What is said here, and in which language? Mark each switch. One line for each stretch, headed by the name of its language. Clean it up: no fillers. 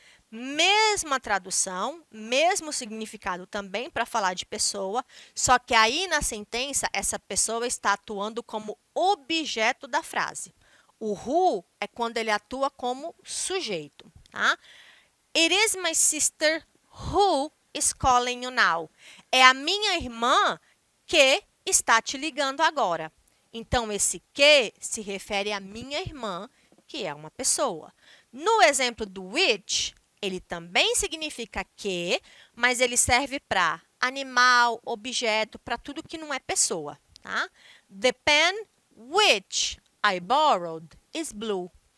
Portuguese: Mesma tradução, mesmo significado também para falar de pessoa, só que aí na sentença essa pessoa está atuando como objeto da frase. O who é quando ele atua como sujeito, tá?
English: It is my sister who is calling you now.
Portuguese: É a minha irmã que está te ligando agora. Então, esse que se refere à minha irmã, que é uma pessoa. No exemplo do which, ele também significa que, mas ele serve para animal, objeto, para tudo que não é pessoa. Tá?
English: The pen which I borrowed is blue.